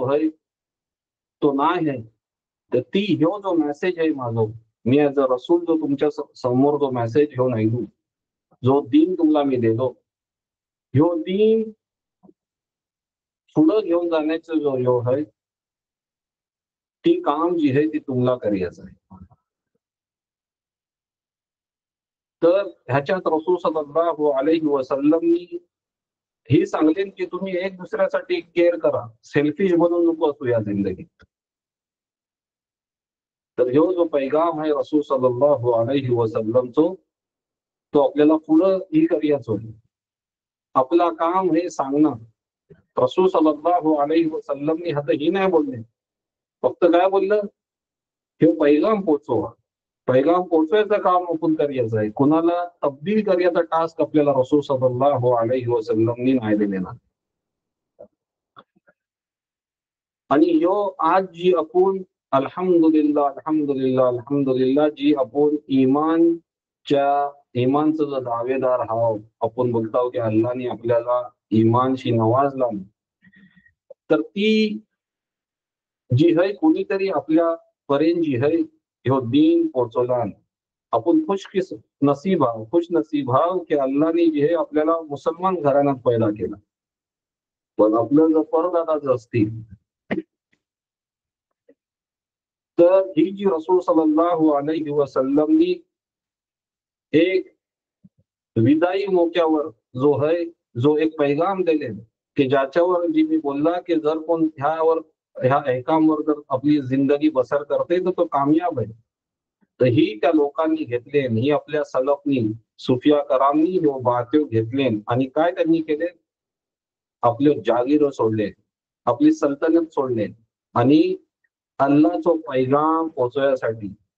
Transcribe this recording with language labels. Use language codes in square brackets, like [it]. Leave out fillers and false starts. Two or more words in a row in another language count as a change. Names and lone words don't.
[mr] आहे तो नाही आहे, तर ती ह्यो जो मेसेज आहे माझो, मी [en] as a [mr] रसूल जो तुमच्या समोर जो मेसेज ह्यो नाही दू, जो दीन तुम्हाला मी देतो, ह्यो दीन पुढं घेऊन जाण्याचं जो ह्यो आहे ती काम जी आहे ती तुम्हाला करायचं आहे. तर ह्याच्यात रसूल [ar] صلى الله عليه وسلمनी [mr] ही सांगलेन की तुम्ही एक दुसऱ्यासाठी केअर करा, सेल्फिश बनून नको असू या जिंदगीत. तर ह्यो जो पैगाम आहे रसूल [ar] صلى الله عليه وسلمचो [mr] तो आपल्याला पुढं ही करायचो. आपला काम हे सांगणं. रसूल [ar] صلى الله عليه وسلمनी [mr] आता ही नाही बोलले, फक्त काय बोललं, हे पैगाम पोचवा. पैगाम पोचवायचं काम आपण करायचं आहे. कुणाला तब्दील करायचा टास्क आपल्याला रसूल [ar] صلى الله عليه وسلمनी [mr] नाही दिलेला. आणि ह्यो आज जी आपण [ar] الحمد لله الحمد لله الحمد لله [mr] जी आपण इमानचं जो दावेदार आहोत, आपण बोलतो की अल्लाहने आपल्याला इमानशी नवाजला, तर ती जी है कोणीतरी आपल्या पर्यंत जी है ह्यो दीन पोहोचवला. आपण नसीब आहोत, खुश नसीब आहोत की अल्लाहने जे आहे आपल्याला मुसलमान घराण्यात पैदा केला. पण आपलं जर परदादाच असतील तर ही जी रसूल [ar] صلى الله عليه وسلمनी [mr] एक विदाई मोक्यावर जो है जो एक पैगाम दिले की ज्याच्यावर जी मी बोलला की जर कोण ह्या एकांवर जर आपली जिंदगी बसर करते तर तो कामयाब आहे. तर ही त्या लोकांनी घेतले, ही आपल्या सलफनी सुफिया करामनी ह्यो बातयो घेतले आणि काय त्यांनी केले, आपले जागीर सोडले, आपली सल्तनत सोडले आणि अल्लाहचो पैगाम पोहोचवण्यासाठी